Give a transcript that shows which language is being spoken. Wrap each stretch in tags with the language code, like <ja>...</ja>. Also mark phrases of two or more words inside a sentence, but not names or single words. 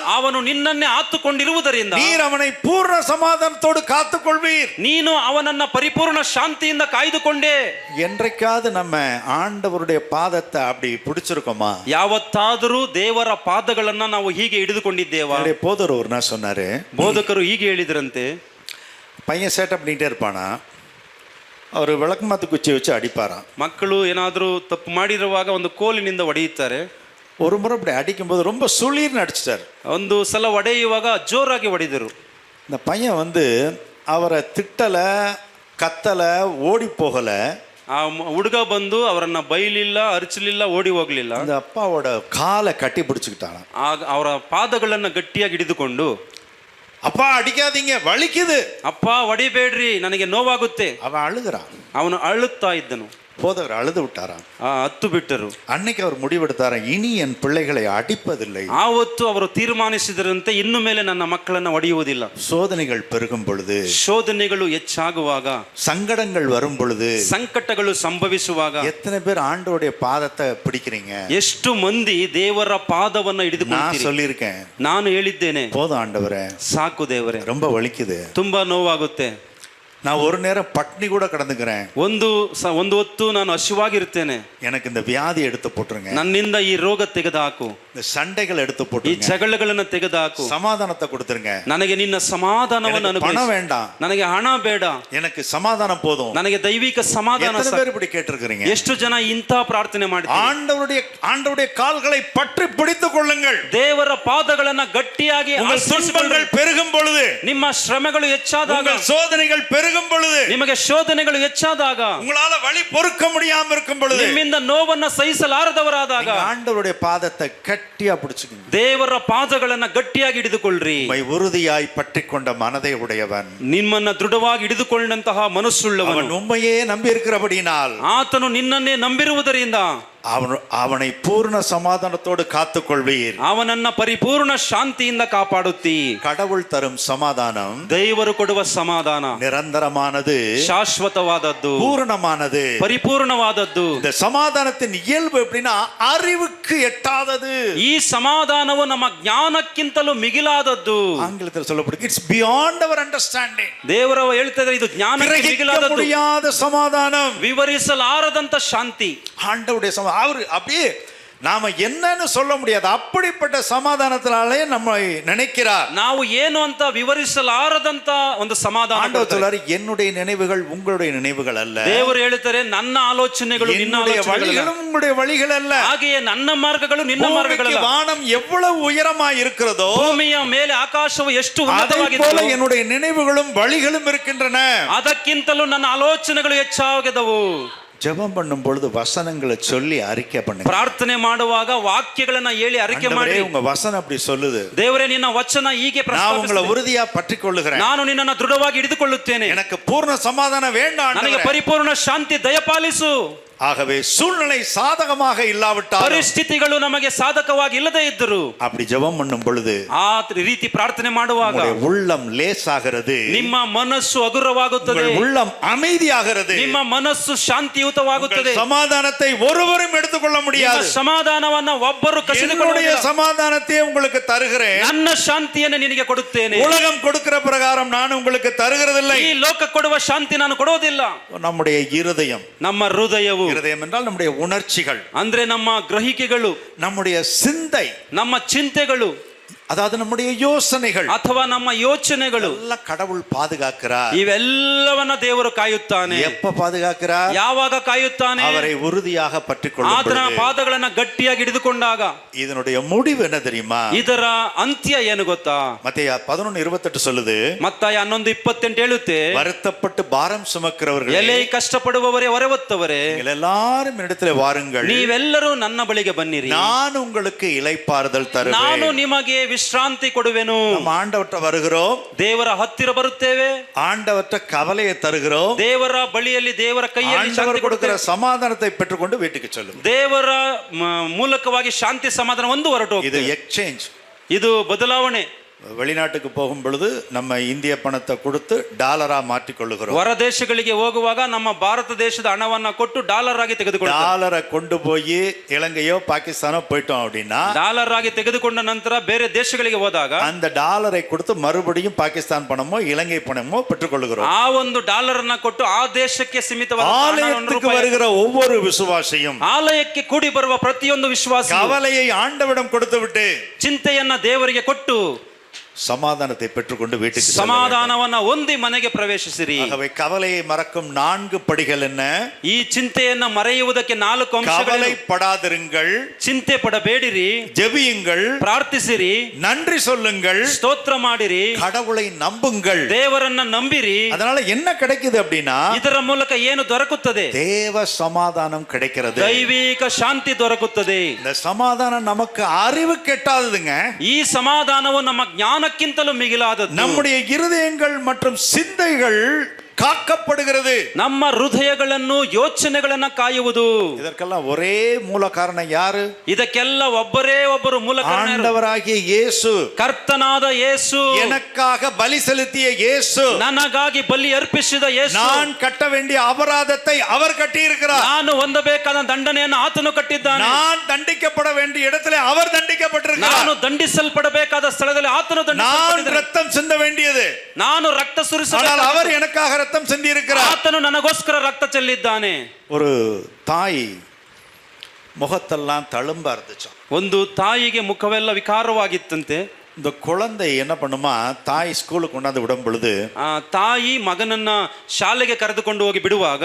<kn>ಅವನು ನಿನ್ನನ್ನೇ ಆತುಕೊಂಡಿರುವುದರಿಂದ</kn> <ta>நீர் அவனை அவனை பூர்ண சமாதானத்தோடு காத்துக்கொள்வீர்.</ta> <kn>ನೀನು ಅವನನ್ನ ಪರಿಪೂರ್ಣ ಶಾಂತಿಯಿಂದ ಕಾಯ್ದುಕೊಂಡೆ.</kn> <ta>என்றைக்காவது நம்ம ஆண்டவருடைய பாதத்தை அப்படி பிடிச்சிருக்கோமா?</ta> <kn>ಯಾವತ್ತಾದರೂ ದೇವರ ಪಾದಗಳನ್ನ ನಾವು ಹೀಗೆ ಹಿಡಿದುಕೊಂಡಿದ್ದೇವಾ?</kn> <ta>என்னுடைய போதர் ஒரு நாள் சொன்னாரு,</ta> <kn>ಬೋಧಕರು ಹೀಗೆ ಹೇಳಿದ್ರಂತೆ,</kn> <ta>பையன் சேட்டை பண்ணிட்டே இருப்பானா, அவர் விளக்கமாத்து குச்சி வச்சு அடிப்பாராம்.</ta> <kn>ಮಕ್ಕಳು ಏನಾದರೂ ತಪ್ಪು ಮಾಡಿರುವಾಗ ಒಂದು ಕೋಲಿನಿಂದ ಹೊಡೆಯುತ್ತಾರೆ.</kn> <ta>ஒரு முறை இப்படி அடிக்கும்போது ரொம்ப சுளீர்னு அடிச்சிட்டார்.</ta> <kn>ಒಂದು ಸಲ ಹೊಡೆಯುವಾಗ ಜೋರಾಗಿ ಹೊಡೆದರು.</kn> <ta>இந்த பையன் வந்து அவரை திட்டலை, கத்தலை, ஓடி போகலை.</ta> <kn>ಆ ಹುಡುಗ ಬಂದು ಅವರನ್ನ ಬೈಲಿಲ್ಲ, ಅರಚಲಿಲ್ಲ, ಓಡಿ ಹೋಗ್ಲಿಲ್ಲ.</kn> <ta>அந்த அப்பாவோட காலை கட்டி பிடிச்சுக்கிட்டான்.</ta> <kn>ಆಗ ಅವರ ಪಾದಗಳನ್ನ ಗಟ್ಟಿಯಾಗಿ ಹಿಡಿದುಕೊಂಡು,</kn> <ta>அப்பா அடிக்காதீங்க, வலிக்குது,</ta> <kn>ಅಪ್ಪ ಹೊಡಿಬೇಡ್ರಿ, ನನಗೆ ನೋವಾಗುತ್ತೆ.</kn> <ta>அவன் அழுகிறான்.</ta> <kn>ಅವನು ಅಳುತ್ತಾ ಇದ್ದನು.</kn> <ta>போதவர் அழுது விட்டாராம்.</ta> <kn>ಹತ್ತು ಬಿಟ್ಟರು.</kn> <ta>அன்னைக்கு அவர் முடிவெடுத்தாராம், இனி என் பிள்ளைகளை அடிப்பதில்லை.</ta> <kn>ಆವತ್ತು ಅವರು ತೀರ್ಮಾನಿಸಿದರಂತೆ, ಇನ್ನು ಮೇಲೆ ನನ್ನ ಮಕ್ಕಳನ್ನ ಹೊಡೆಯುವುದಿಲ್ಲ.</kn> <ta>சோதனைகள் பெருகும் பொழுது,</ta> <kn>ಶೋಧನೆಗಳು ಹೆಚ್ಚಾಗುವಾಗ,</kn> <ta>சங்கடங்கள் வரும் பொழுது,</ta> <kn>ಸಂಕಟಗಳು ಸಂಭವಿಸುವಾಗ,</kn> <ta>எத்தனை பேர் ஆண்டவருடைய பாதத்தை பிடிக்கிறீங்க?</ta> <kn>ಎಷ್ಟು ಮಂದಿ ದೇವರ ಪಾದವನ್ನ</kn> <ta>நான்</ta> <kn>ಹಿಡಿದುಕೊಳ್ಳುತ್ತೀರಿ?</kn> <ta>சொல்லியிருக்கேன்,</ta> <kn>ನಾನು ಹೇಳಿದ್ದೇನೆ,</kn> <ta>போதும் ஆண்டவரே,</ta> <kn>ಸಾಕು ದೇವರೇ,</kn> <ta>ரொம்ப வலிக்குது,</ta> <kn>ತುಂಬಾ ನೋವಾಗುತ್ತೆ,</kn> <ta>நான் ஒரு நேரம் பட்னி கூட கடந்துக்கிறேன்,</ta> <kn>ಒಂದು ಹೊತ್ತು ನಾನು ಹಸಿವಾಗಿರ್ತೇನೆ,</kn> <ta>எனக்கு இந்த வியாதி எடுத்து போட்டுருங்க,</ta> <kn>ನನ್ನಿಂದ ಈ ರೋಗ ತೆಗೆದುಹಾಕು,</kn> <ta>இந்த சண்டைகள் எடுத்து</ta> <kn>ಈ</kn> <ta>போட்டுருங்க,</ta> <kn>ಜಗಳಗಳನ್ನ ತೆಗೆದುಹಾಕು,</kn> <ta>சமாதானத்தை கொடுத்துருங்க,</ta> <kn>ನನಗೆ ನಿನ್ನ ಸಮಾಧಾನವನ್ನು</kn> <ta>எனக்கு பணம்</ta> <kn>ಅನುಭವಿಸು,</kn> <ta>வேண்டாம்,</ta> <kn>ನನಗೆ ಹಣ ಬೇಡ,</kn> <ta>எனக்கு சமாதானம் போதும்.</ta> <kn>ನನಗೆ ದೈವಿಕ ಸಮಾಧಾನ</kn> <ta>எத்தனை</ta> <kn>ಸಾಕು.</kn> <ta>பேர் இப்படி கேட்டிருக்கிறீங்க?</ta> <kn>ಎಷ್ಟು ಜನ ಇಂಥ ಪ್ರಾರ್ಥನೆ ಮಾಡ್ತಾರೆ?</kn> <ta>ஆண்டவருடைய கால்களை பற்றி பிடித்துக் கொள்ளுங்கள்.</ta> <kn>ದೇವರ ಪಾದಗಳನ್ನ ಗಟ್ಟಿಯಾಗಿ</kn> <ta>உங்கள் துன்பங்கள் பெருகும் பொழுது,</ta> <kn>ನಿಮ್ಮ ಶ್ರಮೆಗಳು ಹೆಚ್ಚಾದಾಗ,</kn> <ta>உங்கள் சோதனைகள் பெருகும் பொழுது,</ta> <kn>ನಿಮಗೆ ಶೋಧನೆಗಳು ಹೆಚ್ಚಾದಾಗ,</kn> <ta>உங்களால வழி பொறுக்க முடியாம இருக்கும் பொழுது,</ta> <kn>ನಿಮ್ಮಿಂದ ನೋವನ್ನ ಸಹಿಸಲಾರದವರಾದಾಗ,</kn> <ta>நீங்க ஆண்டவருடைய பாதத்தை கட்டியா பிடிச்சுக்கங்க.</ta> <kn>ದೇವರ ಪಾದಗಳನ್ನ ಗಟ್ಟಿಯಾಗಿ ಹಿಡಿದುಕೊಳ್ಳ್ರಿ.</kn> <ta>உம்மை உறுதியாய் பற்றிக் கொண்ட மனதை உடையவன்,</ta> <kn>ನಿಮ್ಮನ್ನ ದೃಢವಾಗಿ ಹಿಡಿದುಕೊಂಡಂತಹ ಮನಸ್ಸುಳ್ಳವನು,</kn> <ta>அவன் உண்மையே நம்பி இருக்கிறபடியினால்,</ta> <kn>ಆತನು ನಿನ್ನನ್ನೇ ನಂಬಿರುವುದರಿಂದ</kn> <ta>அவனை பூர்ண சமாதானத்தோடு காத்துக்கொள்வீர்.</ta> <kn>ಅವನನ್ನ ಪರಿಪೂರ್ಣ ಶಾಂತಿಯಿಂದ ಕಾಪಾಡುತ್ತೀ.</kn> <ta>கடவுள் தரும் சமாதானம்</ta> <kn>ದೇವರು ಕೊಡುವ ಸಮಾಧಾನ</kn> <ta>நிரந்தரமானது,</ta> <kn>ಶಾಶ್ವತವಾದದ್ದು,</kn> <ta>பூரணமானது.</ta> <kn>ಪರಿಪೂರ್ಣವಾದದ್ದು.</kn> <ta>இந்த சமாதானத்தின் இயல்பு எப்படின்னா, அறிவுக்கு எட்டாதது.</ta> <kn>ಈ ಸಮಾಧಾನವು ನಮ್ಮ ಜ್ಞಾನಕ್ಕಿಂತಲೂ ಮಿಗಿಲಾದದ್ದು.</kn> <ta>ஆங்கிலத்தில் சொல்லப்படுது,</ta> <en>It's beyond our understanding.</en> <kn>ದೇವರು ಹೇಳ್ತಿದ್ದಾರೆ, ಇದು ಜ್ಞಾನಕ್ಕೆ ಮಿಗಿಲಾದದ್ದು,</kn> <ta>முடியாத சமாதானம்,</ta> <kn>ವಿವರಿಸಲಾರದಂತ ಶಾಂತಿ.</kn> <ta>ஆண்டவருடைய அவரு அப்படியே நாம என்னன்னு சொல்ல முடியாது, அப்படிப்பட்ட சமாதானத்தினாலே நம்ம நினைக்கிறார்.</ta> <kn>ನಾವು ಏನು ಅಂತ ವಿವರಿಸಲಾರದಂತ ಒಂದು ಸಮಾಧಾನ.</kn> <ta>ஆண்டவர் சொல்றாரு, என்னுடைய நினைவுகள் உங்களுடைய நினைவுகள் அல்ல.</ta> <kn>ದೇವರು ಹೇಳ್ತಾರೆ, ನನ್ನ ಆಲೋಚನೆಗಳು ನಿನ್ನ ಆಲೋಚನೆಗಳು,</kn> <ta>உங்களுடைய வழிகள் அல்ல.</ta> <kn>ಹಾಗೆಯೇ ನನ್ನ ಮಾರ್ಗಗಳು ನಿನ್ನ ಮಾರ್ಗಗಳಲ್ಲ.</kn> <ta>வானம் எவ்வளவு உயரமாய் இருக்கிறதோ,</ta> <kn>ಭೂಮಿಯ ಮೇಲೆ ಆಕಾಶವು ಎಷ್ಟು</kn> <ta>அதே</ta> <kn>ಉನ್ನತವಾಗಿದೆ,</kn> <ta>போல என்னுடைய நினைவுகளும் வழிகளும் இருக்கின்றன.</ta> <kn>ಅದಕ್ಕಿಂತಲೂ ನನ್ನ ಆಲೋಚನೆಗಳು ಹೆಚ್ಚಾಗಿದವು.</kn> <ta>ஜெபம் பண்ணும் பொழுது வசனங்களை சொல்லி அறிக்கை பண்ணுங்க.</ta> <kn>ಪ್ರಾರ್ಥನೆ ಮಾಡುವಾಗ ವಾಕ್ಯಗಳನ್ನ ಹೇಳಿ ಅರಿಕೆ ಮಾಡಿ,</kn> <ta>உங்க வசனம் அப்படி சொல்லுது,</ta> <kn>ದೇವರೇ ನಿನ್ನ ವಚನ ಹೀಗೆ</kn> <ta>நான் உங்களை உறுதியா பற்றிக் கொள்ளுகிறேன்,</ta> <kn>ನಾನು ನಿನ್ನನ್ನು ದೃಢವಾಗಿ ಹಿಡಿದುಕೊಳ್ಳುತ್ತೇನೆ,</kn> <ta>எனக்கு பூர்ண சமாதானம் வேண்டாம்,</ta> <kn>ನನಗೆ ಪರಿಪೂರ್ಣ ಶಾಂತಿ ದಯಪಾಲಿಸು.</kn> <ta>ஆகவே சூழ்நிலை சாதகமாக இல்லாவிட்டால்,</ta> <kn>ಪರಿಸ್ಥಿತಿಗಳು ನಮಗೆ ಸಾಧಕವಾಗಿ ಇಲ್ಲದೇ ಇದ್ದರು,</kn> <ta>அப்படி ஜெபம் பண்ணும் பொழுது</ta> <kn>ಆ ರೀತಿ ಪ್ರಾರ್ಥನೆ ಮಾಡುವಾಗ</kn> <ta>உள்ளம் லேசாகிறது,</ta> <kn>ನಿಮ್ಮ ಮನಸ್ಸು ಹಗುರವಾಗುತ್ತದೆ,</kn> <ta>உள்ளம் அமைதியாகிறது,</ta> <kn>ನಿಮ್ಮ ಮನಸ್ಸು ಶಾಂತಿಯುತವಾಗುತ್ತದೆ.</kn> <ta>சமாதானத்தை ஒருவரும் எடுத்துக்கொள்ள முடியாது.</ta> <kn>ಸಮಾಧಾನವನ್ನ ಒಬ್ಬರು</kn> <ta>என்னுடைய</ta> <kn>ಕಸಿದುಕೊಳ್ಳುವುದಿಲ್ಲ.</kn> <ta>சமாதானத்தை உங்களுக்கு தருகிறேன்,</ta> <kn>ನನ್ನ ಶಾಂತಿಯನ್ನು ನಿನಗೆ ಕೊಡುತ್ತೇನೆ.</kn> <ta>உலகம் கொடுக்கிற பிரகாரம் நான் உங்களுக்கு தருகிறதில்லை.</ta> <kn>ಈ ಲೋಕ ಕೊಡುವ ಶಾಂತಿ ನಾನು ಕೊಡುವುದಿಲ್ಲ.</kn> <ta>நம்முடைய இருதயம்,</ta> <kn>ನಮ್ಮ ಹೃದಯವು,</kn> <ta>இருதயம் என்றால் நம்முடைய உணர்ச்சிகள்,</ta> <kn>ಅಂದ್ರೆ ನಮ್ಮ ಗ್ರಹಿಕೆಗಳು,</kn> <ta>நம்முடைய சிந்தை,</ta> <kn>ನಮ್ಮ ಚಿಂತೆಗಳು,</kn> <ta>அதாவது நம்முடைய யோசனைகள்,</ta> <kn>ಅಥವಾ ನಮ್ಮ ಯೋಚನೆಗಳು</kn> <ta>எல்லாம் கடவுள் பாதுகாக்கிறார்.</ta> <kn>ಇವೆಲ್ಲವನ್ನ ದೇವರು ಕಾಯುತ್ತಾನೆ.</kn> <ta>எப்ப பாதுகாக்கிறார்?</ta> <kn>ಯಾವಾಗ ಕಾಯುತ್ತಾನೆ?</kn> <ta>அவரை உறுதியாக பற்றிக்கொள்ளும்</ta> <kn>ಆತನ</kn> <ta>பொழுது.</ta> <kn>ಪಾದಗಳನ್ನ ಗಟ್ಟಿಯಾಗಿ ಹಿಡಿದುಕೊಂಡಾಗ.</kn> <ta>இதனுடைய முடிவு என்ன தெரியுமா?</ta> <kn>ಇದರ ಅಂತ್ಯ ಏನು ಗೊತ್ತಾ?</kn> <ta>மத்தேயு 11:28 சொல்லுது,</ta> <kn>ಮತ್ತಾಯ 11:28 ಹೇಳುತ್ತೆ,</kn> <ta>வருத்தப்பட்டு பாரம் சுமக்கிறவர்களே,</ta> <kn>ಎಲೆ ಕಷ್ಟಪಡುವವರೇ, ಹೊರವತ್ತವರೇ,</kn> <ta>நீங்கள் எல்லாரும் என்னிடத்திலே வாருங்கள்,</ta> <kn>ನೀವೆಲ್ಲರೂ ನನ್ನ ಬಳಿಗೆ ಬನ್ನಿರಿ,</kn> <ta>நான் உங்களுக்கு இளைப்பாறுதல் தருவேன்.</ta> <kn>ನಾನು ನಿಮಗೆ ವಿಶ್ರಾಂತಿ ಕೊಡುವೆನು.</kn> <ta>நம்ம ஆண்டவர்ட்ட வருகிறோம்,</ta> <kn>ದೇವರ ಹತ್ತಿರ ಬರುತ್ತೇವೆ,</kn> <ta>ஆண்டவர்ட்ட கவலையை தருகிறோம்,</ta> <kn>ದೇವರ ಬಳಿಯಲ್ಲಿ ದೇವರ ಕೈಯಲ್ಲಿ ಶಾಂತಿ</kn> <ta>ஆண்டவர் கொடுக்கிற</ta> <kn>ಕೊಡುತ್ತೇವೆ.</kn> <ta>சமாதானத்தை பெற்றுக்கொண்டு வீட்டுக்கு சொல்லும்.</ta> <kn>ದೇವರ ಮೂಲಕವಾಗಿ ಶಾಂತಿ ಸಮಾಧಾನ ಒಂದು ಹೊರಟು</kn> <ta>இது</ta> <kn>ಹೋಗ್ತದೆ.</kn> <ta>எக்ஸ்சேஞ்ச்.</ta> <kn>ಇದು ಬದಲಾವಣೆ.</kn> <ta>வெளிநாட்டுக்கு போகும் பொழுது நம்ம இந்திய பணத்தை கொடுத்து டாலரா மாற்றிக்கொள்ளுகிறோம்.</ta> <kn>ಹೊರ ದೇಶಗಳಿಗೆ ಹೋಗುವಾಗ ನಮ್ಮ ಭಾರತ ದೇಶದ ಹಣವನ್ನ ಕೊಟ್ಟು ಡಾಲರ್ ಆಗಿ ತೆಗೆದುಕೊಳ್ಳುತ್ತಾರೆ.</kn> <ta>டாலரை கொண்டு போய் இலங்கையோ பாகிஸ்தானோ போயிட்டோம் அப்படின்னா</ta> <kn>ಡಾಲರ್ ಆಗಿ ತೆಗೆದುಕೊಂಡ ನಂತರ ಬೇರೆ ದೇಶಗಳಿಗೆ ಹೋದಾಗ</kn> <ta>அந்த டாலரை கொடுத்து மறுபடியும் பாகிஸ்தான் பணமோ இலங்கை பணமோ பெற்றுக்கொள்ளுகிறோம்.</ta> <kn>ಆ ಒಂದು ಡಾಲರ್ ಅನ್ನ ಕೊಟ್ಟು ಆ ದೇಶಕ್ಕೆ ಸೀಮಿತವಾದ</kn> <ta>ஆலயத்துக்கு வருகிற ஒவ்வொரு விசுவாசியும்</ta> <kn>ಆಲಯಕ್ಕೆ ಕೂಡಿ ಬರುವ ಪ್ರತಿಯೊಂದು ವಿಶ್ವಾಸಿ</kn> <ta>கவலையை ஆண்டவிடம் கொடுத்து விட்டு</ta> <kn>ಚಿಂತೆಯನ್ನ ದೇವರಿಗೆ ಕೊಟ್ಟು</kn> <ta>சமாதானத்தை பெற்றுக்கொண்டு வீட்டுக்கு</ta> <kn>ಸಮಾಧಾನವನ್ನ ಹೊಂದಿ ಮನೆಗೆ ಪ್ರವೇಶಿಸಿರಿ.</kn> <ta>ஆகவே கவலையை மறக்கும் 4 படிகள் என்ன?</ta> <kn>ಈ ಚಿಂತೆಯನ್ನ ಮರೆಯುವುದಕ್ಕೆ 4 ಅಂಶಗಳು.</kn> <ta>கவலைப்படாதிருங்கள்,</ta> <kn>ಚಿಂತೆ ಪಡಬೇಡಿರಿ,</kn> <ta>ஜெபியுங்கள்,</ta> <kn>ಪ್ರಾರ್ಥಿಸಿರಿ,</kn> <ta>நன்றி சொல்லுங்கள்,</ta> <kn>ಸ್ತೋತ್ರ ಮಾಡಿರಿ,</kn> <ta>கடவுளை நம்புங்கள்.</ta> <kn>ದೇವರನ್ನ ನಂಬಿರಿ.</kn> <ta>அதனால என்ன கிடைக்குது அப்படின்னா</ta> <kn>ಇದರ ಮೂಲಕ ಏನು ದೊರಕುತ್ತದೆ?</kn> <ta>தேவ சமாதானம் கிடைக்கிறது.</ta> <kn>ದೈವಿಕ ಶಾಂತಿ ದೊರಕುತ್ತದೆ.</kn> <ta>இந்த சமாதானம் நமக்கு அறிவு கெட்டாததுங்க.</ta> <kn>ಈ ಸಮಾಧಾನವು ನಮ್ಮ ಜ್ಞಾನಕ್ಕಿಂತಲೂ ಮಿಗಿಲಾದದ್ದು.</kn> <ta>நம்முடைய இருதயங்கள் மற்றும் சிந்தைகள் காக்கப்படுகிறது.</ta> <kn>ನಮ್ಮ ಹೃದಯಗಳನ್ನು ಯೋಚನೆಗಳನ್ನ ಕಾಯುವುದು.</kn> <ta>இதற்கெல்லாம் ஒரே மூல காரணம் யாரு?</ta> <kn>ಇದಕ್ಕೆಲ್ಲ ಒಬ್ಬರೇ ಒಬ್ಬರು ಮೂಲ ಕಾರಣ.</kn> <ta>ஆண்டவராகிய இயேசு,</ta> <kn>ಕರ್ತನಾದ ಯೇಸು,</kn> <ta>எனக்காக பலி செலுத்திய இயேசு,</ta> <kn>ನನಗಾಗಿ ಬಲಿ ಅರ್ಪಿಸಿದ ಯೇಸು,</kn> <ta>நான் கட்ட வேண்டிய அபராதத்தை அவர் கட்டி இருக்கிறார்.</ta> <kn>ನಾನು ಹೊಂದಬೇಕಾದ ದಂಡನೆಯನ್ನು ಆತನು ಕಟ್ಟಿದ್ದಾನೆ.</kn> <ta>நான் தண்டிக்கப்பட வேண்டிய இடத்திலே அவர் தண்டிக்கப்பட்டிருக்கிறார்.</ta> <kn>ನಾನು ದಂಡಿಸಲ್ಪಡಬೇಕಾದ ಸ್ಥಳದಲ್ಲಿ ಆತನು</kn> <ta>நான்</ta> <kn>ದಂಡಿಸಲ್ಪಟ್ಟಿದ್ದಾನೆ.</kn> <ta>ரத்தம் சிந்த வேண்டியது,</ta> <kn>ನಾನು ரಕ್ತ</kn> <ta>ஆனால்</ta> <kn>ಸುರಿಸಬೇಕು.</kn> <ta>அவர் எனக்காக ரத்தம் சிந்தி இருக்கிறார்.</ta> <kn>ಆತನು ನನಗೋಸ್ಕರ ರಕ್ತ ಚೆಲ್ಲಿದ್ದಾನೆ.</kn> <ta>ஒரு தாய் முகத்தெல்லாம் தழும்பா இருந்துச்சு.</ta> <kn>ಒಂದು ತಾಯಿಗೆ ಮುಖವೆಲ್ಲ ವಿಕಾರವಾಗಿತ್ತಂತೆ.</kn> <ta>இந்த குழந்தை என்ன பண்ணுமா, தாய் ஸ்கூலுக்கு கொண்டாந்து விடும் பொழுது</ta> <kn>ಆ ತಾಯಿ ಮಗನನ್ನ ಶಾಲೆಗೆ ಕರೆದುಕೊಂಡು ಹೋಗಿ ಬಿಡುವಾಗ</kn>